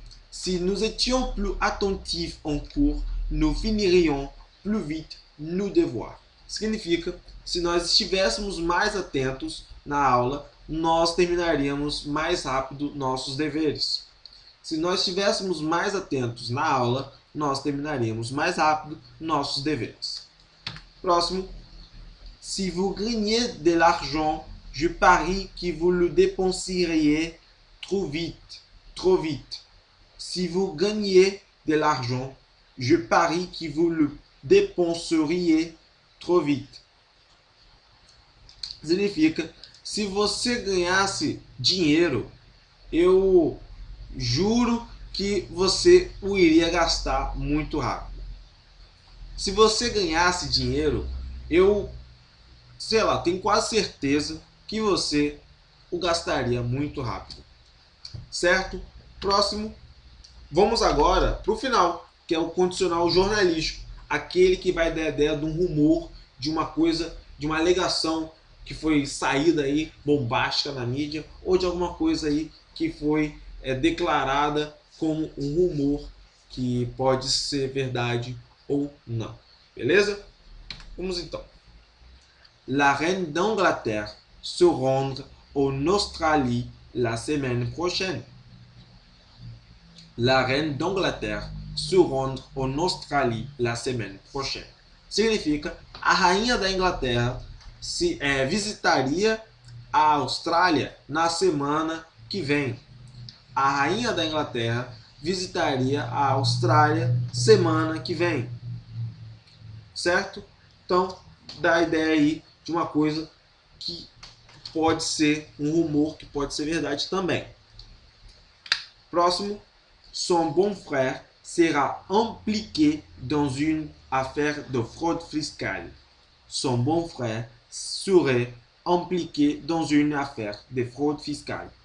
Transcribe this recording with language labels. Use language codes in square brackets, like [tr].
[fr] Si nous étions plus attentifs en cours, nous finirions plus vite nos devoirs. [pt] Significa, se nós estivéssemos mais atentos na aula, nós terminaríamos mais rápido nossos deveres. Se nós estivéssemos mais atentos na aula, nós terminaríamos mais rápido nossos deveres. Próximo. [fr] Si vous gagnez de l'argent, je parie que vous le dépenseriez trop vite. Trop vite. Si vous gagnez de l'argent, je parie que vous le dépenseriez trop vite. [pt] Significa, se você ganhasse dinheiro, eu juro que você o iria gastar muito rápido. Se você ganhasse dinheiro, eu, sei lá, tenho quase certeza que você o gastaria muito rápido. Certo? Próximo. Vamos agora para o final, que é o condicional jornalístico. Aquele que vai dar a ideia de um rumor, de uma coisa, de uma alegação que foi saída aí bombástica na mídia, ou de alguma coisa aí que foi declarada como um rumor que pode ser verdade ou não. Beleza? Vamos então. [fr] La reine d'Angleterre se rendre en Australie la semaine prochaine. La reine d'Angleterre se rendre en Australie la semaine prochaine. [pt] Significa, a rainha da Inglaterra visitaria a Austrália na semana que vem. A rainha da Inglaterra visitaria a Austrália semana que vem. Certo? Então, dá a ideia aí de uma coisa que pode ser um rumor, que pode ser verdade também. Próximo. [fr] Son bon frère sera impliqué dans une affaire de fraude fiscale. Son bon frère serait impliqué dans une affaire de fraude fiscale.